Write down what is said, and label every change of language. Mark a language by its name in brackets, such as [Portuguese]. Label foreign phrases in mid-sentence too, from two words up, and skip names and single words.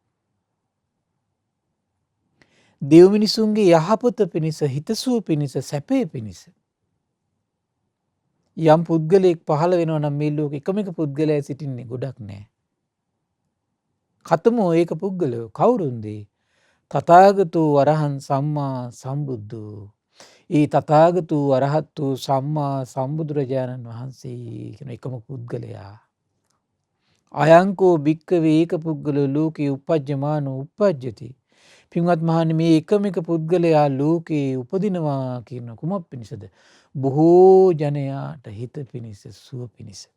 [Sinhala] දෙව් මිනිසුන්ගේ යහපත පිණිස, හිතසුව පිණිස, සැපේ පිණිස යම් පුද්ගලයෙක් පහළ වෙනවා නම් මේ ලෝකෙ එකම එක පුද්ගලයා සිටින්නේ ගොඩක් නෑ. [Pali] කතමෝ ඒක පුද්ගලයෝ කවුරුන්ද? තථාගතෝ අරහං සම්මා සම්බුද්ධෝ. [Sinhala] ඒ [Pali] තථාගතෝ අරහත්තු [Sinhala] සම්මා සම්බුදුරජාණන් වහන්සේ කියන එකම පුද්ගලයා. [Pali] අයංකෝ භික්කවේ ඒක පුද්ගලෝ ලෝකේ උපජ්ජමානෝ උපජ්ජති. [Sinhala] පින්වත් මහණනි, මේ එකම එක පුද්ගලයා ලෝකේ උපදිනවා කියන කුමක් පිණිසද? බොහෝ ජනයාට හිත පිණිස, සුව පිණිස.